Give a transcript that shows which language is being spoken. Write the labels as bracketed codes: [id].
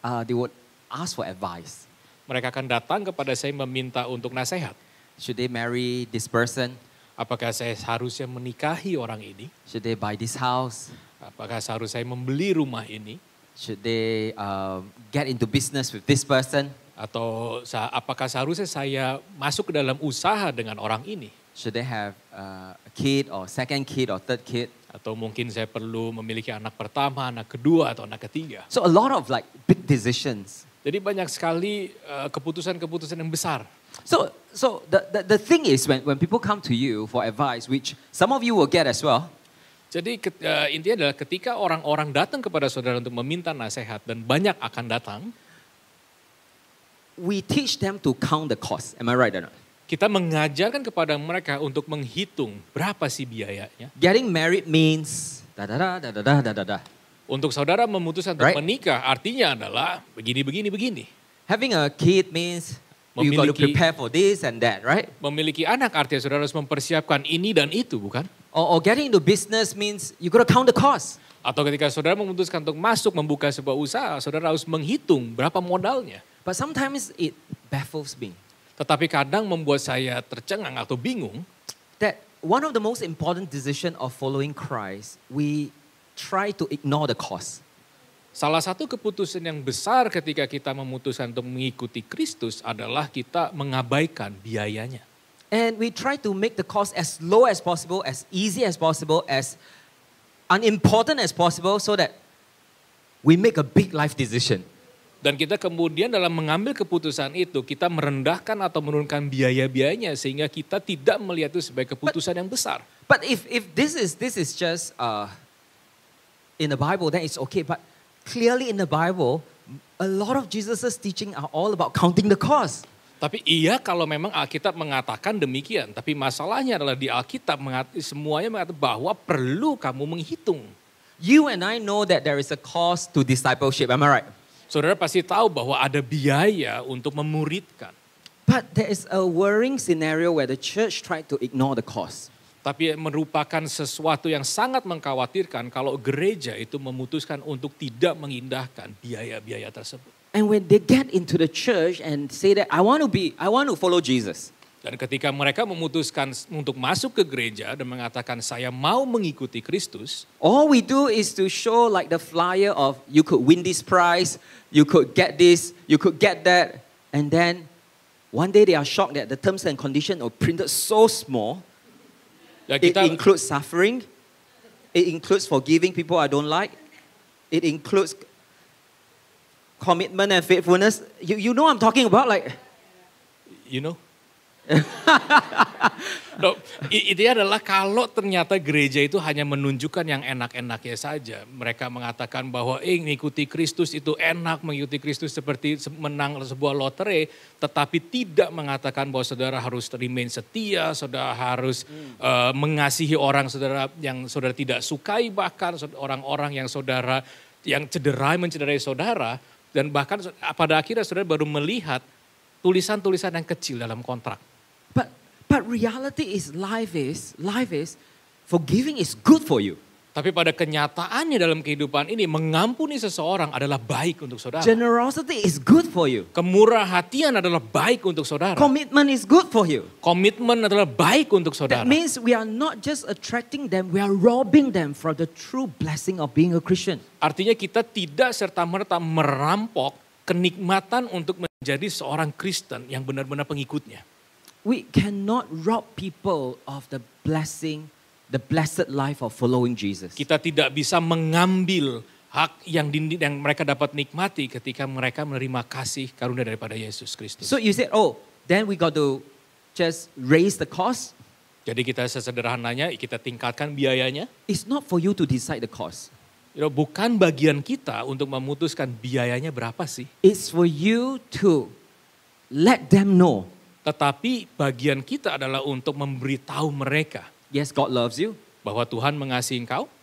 [en] they would ask for advice. [id] Mereka akan datang kepada saya meminta untuk nasihat. [en] Should they marry this person? [id] Apakah saya seharusnya menikahi orang ini? [en] Should they buy this house? [id] Apakah seharusnya saya membeli rumah ini? [en] Should they get into business with this person? [id] Atau apakah seharusnya saya masuk ke dalam usaha dengan orang ini? [en] Should they have a kid or second kid or third kid? [id] Atau mungkin saya perlu memiliki anak pertama, anak kedua, atau anak ketiga. [en] So a lot of like big decisions. [id] Jadi banyak sekali keputusan-keputusan yang besar. [en] So the thing is when people come to you for advice, which some of you will get as well. [id] Jadi intinya adalah ketika orang-orang datang kepada saudara untuk meminta nasihat dan banyak akan datang, [en] we teach them to count the cost. Am I right or not? [id] kita mengajarkan kepada mereka untuk menghitung berapa sih biayanya. [en] Getting married means da da da da da da da da. [id] Untuk saudara memutuskan untuk [en] Right. [id] menikah artinya adalah begini. [en] Having a kid means you got to [id] Memiliki- [en] prepare for this and that, right? [id] Memiliki anak artinya saudara harus mempersiapkan ini dan itu, bukan? [en] Or getting into business means you got to count the cost. [id] Atau ketika saudara memutuskan untuk masuk membuka sebuah usaha, saudara harus menghitung berapa modalnya. [en] But sometimes it baffles me [id] Tetapi kadang membuat saya tercengang atau bingung [en] that one of the most important decision of following Christ, we try to ignore the cost. [id] salah satu keputusan yang besar ketika kita memutuskan untuk mengikuti Kristus adalah kita mengabaikan biayanya. [en] And we try to make the cost as low as possible, as easy as possible, as unimportant as possible so that we make a big life decision. [id] Dan kita kemudian dalam mengambil keputusan itu, kita merendahkan atau menurunkan biaya-biayanya sehingga kita tidak melihat itu sebagai keputusan yang besar. [en] But if this is just in the Bible, then it's okay. But clearly in the Bible, a lot of Jesus' teaching are all about counting the cost. [id] Tapi iya kalau memang Alkitab mengatakan demikian. Tapi masalahnya adalah di Alkitab semuanya mengatakan bahwa perlu kamu menghitung. [en] You and I know that there is a cost to discipleship. Am I right? [id] Saudara pasti tahu bahwa ada biaya untuk memuridkan. [en] But there is a worrying scenario where the church tried to ignore the cost. [id] Tapi merupakan sesuatu yang sangat mengkhawatirkan kalau gereja itu memutuskan untuk tidak mengindahkan biaya-biaya tersebut. [en] And when they get into the church and say that I want to follow Jesus. [id] Dan ketika mereka memutuskan untuk masuk ke gereja dan mengatakan saya mau mengikuti Kristus, [en] All we do is to show like the flyer of you could win this prize, you could get this, you could get that. And then one day they are shocked that the terms and conditions are printed so small. ya It [id] kita [en] includes suffering. It includes forgiving people I don't like. It includes commitment and faithfulness. You know what I'm talking about? Like, you know. [id] No, intinya adalah kalau ternyata gereja itu hanya menunjukkan yang enak-enaknya saja. Mereka mengatakan bahwa mengikuti Kristus itu enak, mengikuti Kristus seperti menang sebuah lotre. Tetapi tidak mengatakan bahwa saudara harus remain setia, saudara harus mengasihi orang saudara yang saudara tidak sukai. Bahkan orang-orang yang saudara yang mencederai saudara. Dan bahkan pada akhirnya saudara baru melihat tulisan-tulisan yang kecil dalam kontrak. [en] But reality is life is forgiving is good for you. [id] Tapi pada kenyataannya dalam kehidupan ini mengampuni seseorang adalah baik untuk saudara. [en] Generosity is good for you. [id] Kemurah hatian adalah baik untuk saudara. [en] Commitment is good for you. [id] Komitmen adalah baik untuk saudara. [en] That means we are not just attracting them, we are robbing them from the true blessing of being a Christian. [id] Artinya kita tidak serta-merta merampok kenikmatan untuk menjadi seorang Kristen yang benar-benar pengikutnya. [en] We cannot rob people of the blessing, the blessed life of following Jesus. [id] Kita tidak bisa mengambil hak yang mereka dapat nikmati ketika mereka menerima kasih karunia daripada Yesus Kristus. [en] So you said, oh, then we got to just raise the cost. [id] Jadi kita sesederhananya kita tingkatkan biayanya. [en] It's not for you to decide the cost. [id] Bukan bagian kita untuk memutuskan biayanya berapa sih. [en] It's for you to let them know. [id] Tetapi bagian kita adalah untuk memberitahu mereka [en] Yes, God loves you, [id] bahwa Tuhan mengasihi engkau,